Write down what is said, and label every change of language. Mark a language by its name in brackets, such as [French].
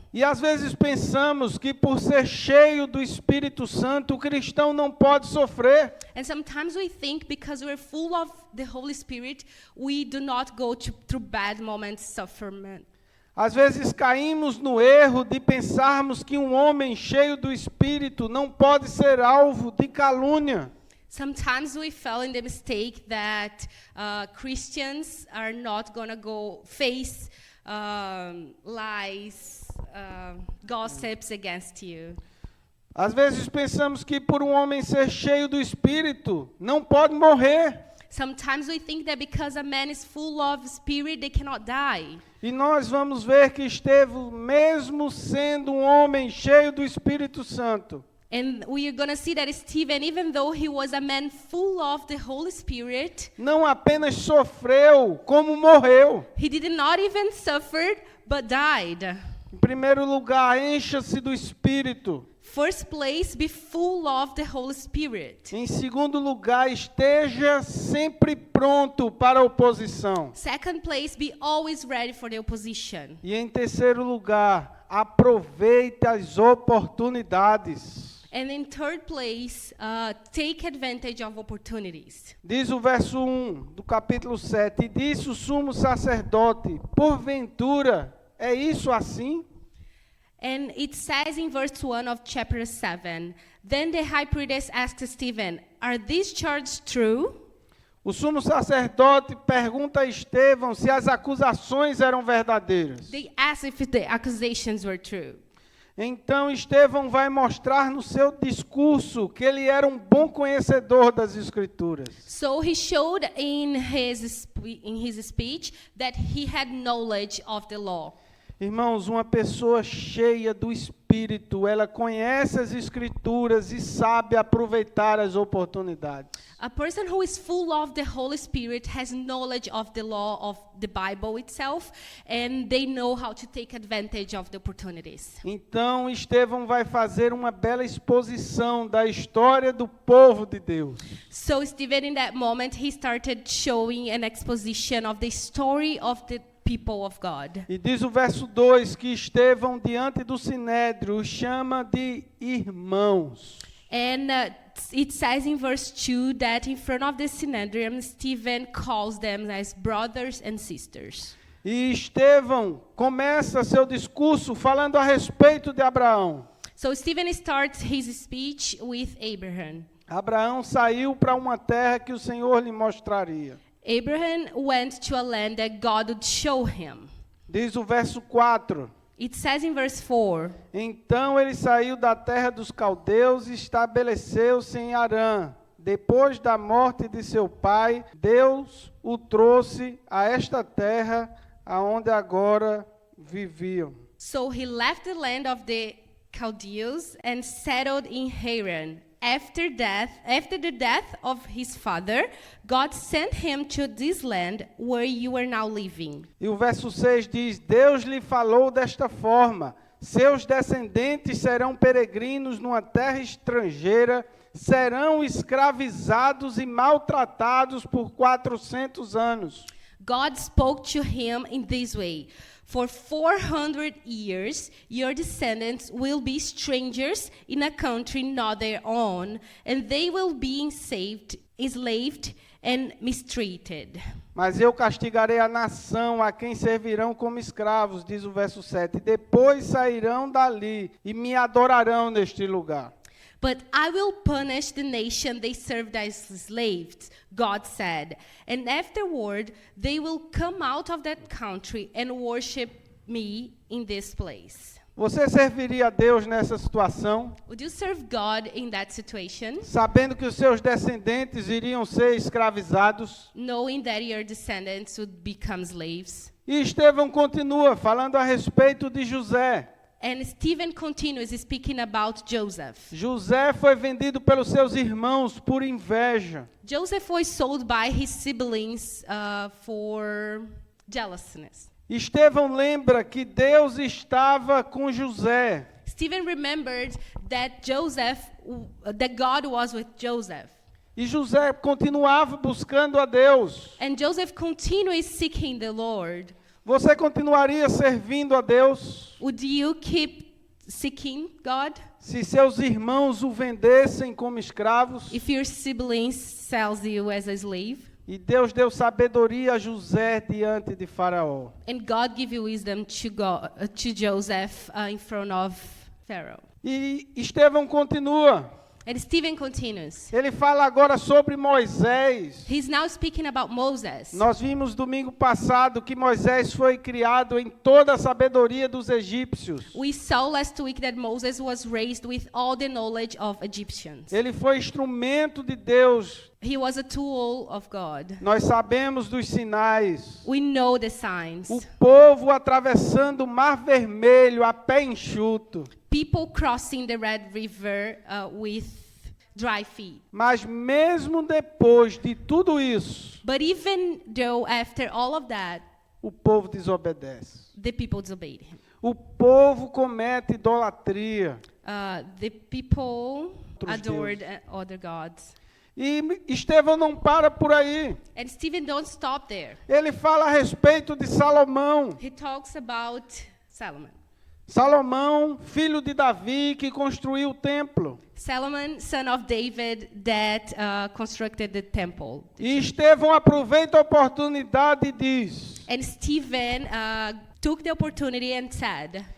[Portuguese] E às vezes pensamos que por ser cheio do Espírito Santo, o cristão não pode sofrer. [English] And sometimes we think because we're full of the Holy Spirit, we do not go through bad moments, suffering. [Portuguese] Às vezes caímos no erro de pensarmos que um homem cheio do Espírito não pode ser alvo de calúnia. [English] Sometimes we fell in the mistake that Christians are not going to go face lies, gossips against you. [Portuguese] Às vezes pensamos que por um homem ser cheio do Espírito, não pode morrer. [English] Sometimes we think that because a man is full of spirit, they cannot die. [Portuguese] E nós vamos ver que Estevão, mesmo sendo um homem cheio do Espírito Santo, [English] And we are going to see that Stephen, even though he was a man full of the Holy Spirit, [Portuguese] não apenas sofreu, como morreu. [English] he did not even suffer, but died. [Portuguese] Em primeiro lugar, encha-se do Espírito. [English] First place, be full of the Holy Spirit. [Portuguese] Em segundo lugar, esteja sempre pronto para a oposição. [English] Second place, be always ready for the opposition. [Portuguese] E em terceiro lugar, aproveite as oportunidades. [English] And in third place, take advantage of opportunities. [Portuguese] Diz o verso 1 do capítulo 7, e disse o sumo sacerdote, porventura, é isso assim? [English] And it says in verse 1 of chapter 7, then the high priest asked Stephen, are these charges true? [Portuguese] O sumo sacerdote pergunta a Estevão se as acusações eram verdadeiras. [English] They asked if the accusations were true. [Portuguese] Então Estevão vai mostrar no seu discurso que ele era um bom conhecedor das Escrituras. [English] So he showed in his speech that he had knowledge of the law. [Portuguese] Irmãos, uma pessoa cheia do Espírito, ela conhece as Escrituras e sabe aproveitar as oportunidades. [English] A person who is full of the Holy Spirit has knowledge of the law of the Bible itself, and they know how to take advantage of the opportunities. [Portuguese] Então, Estevão vai fazer uma bela exposição da história do povo de Deus. [English] So Stephen, in that moment, he started showing an exposition of the story of the people of God. [Portuguese] E diz o verso 2 que Estevão, diante do Sinédrio, os chama de irmãos. [English] And it says in verse 2 that in front of the Synedrium, Stephen calls them as brothers and sisters. [Portuguese] E Estevão começa seu discurso falando a respeito de Abraão. [English] So Stephen starts his speech with Abraham. [Portuguese] Abraão saiu para uma terra que o Senhor lhe mostraria. [English] Abraham went to a land that God would show him. [Portuguese] Diz o verso 4. [English] It says in verse 4, [Portuguese] Então ele saiu da terra dos caldeus e estabeleceu-se em Harã. Depois da morte de seu pai, Deus o trouxe a esta terra aonde agora viviam. [English] so he left the land of the Chaldeans and settled in Haran. After the death of his father, God sent him to this land where you are now living. [Portuguese] E o verso 6 diz: Deus lhe falou desta forma: seus descendentes serão peregrinos numa terra estrangeira, serão escravizados e maltratados por 400 anos. [English] God spoke to him in this way. For 400 years, your descendants will be strangers in a country not their own, and they will be enslaved and mistreated. [Portuguese] Mas eu castigarei a nação a quem servirão como escravos, diz o verso 7. Depois sairão dali e me adorarão neste lugar. [English] But I will punish the nation they served as slaves, God said. And afterward, they will come out of that country and worship me in this place. [Portuguese] Você serviria a Deus nessa situação, [English] Would you serve God in that situation, [Portuguese] sabendo que os seus descendentes iriam ser escravizados? [English] knowing that your descendants would become slaves? [Portuguese] E Estevão continua falando a respeito de José. [English] And Stephen continues speaking about Joseph. [Portuguese] José foi vendido pelos seus irmãos por inveja. [English] Joseph was sold by his siblings for jealousness. [Portuguese] Estevão lembra que Deus estava com José. [English] Stephen remembered that that God was with Joseph. [Portuguese] E José continuava buscando a Deus. [English] And Joseph continues seeking the Lord. [Portuguese] Você continuaria servindo a Deus [English] Would you keep seeking God [Portuguese] se seus irmãos o vendessem como escravos? [English] if your siblings sells you as a slave? [Portuguese] E Deus deu sabedoria a José diante de Faraó. [English] And God give you wisdom to Joseph in front of Pharaoh. [Portuguese] E Estevão continua. [English] And Stephen continues. [Portuguese] Ele fala agora sobre Moisés. [English] He's now speaking about Moses. [Portuguese] Nós vimos domingo passado que Moisés foi criado em toda a sabedoria dos egípcios. [English] We saw last week that Moses was raised with all the knowledge of Egyptians. [Portuguese] Ele foi instrumento de Deus. [English] He was a tool of God. [Portuguese] Nós sabemos dos sinais. [English] We know the signs. [Portuguese] O povo atravessando o Mar Vermelho a pé enxuto. [English] People crossing the Red River with dry feet. [Portuguese] Mas mesmo depois de tudo isso, [English] But even though after all of that, [Portuguese] o povo desobedece. [English] the people disobeyed him. [Portuguese] O povo comete idolatria. [English] The people [Portuguese] Outros [English] adored other gods. [Portuguese] E Estevão não para por aí. [English] And Stephen don't stop there. [Portuguese] Ele fala a respeito de Salomão. [English] He talks about Solomon. [Portuguese] Salomão, filho de Davi, que construiu o templo. [English] Solomon, son of David, that constructed the temple. [Portuguese] E Estevão aproveita a oportunidade e diz: [English] And Stephen took the opportunity and said,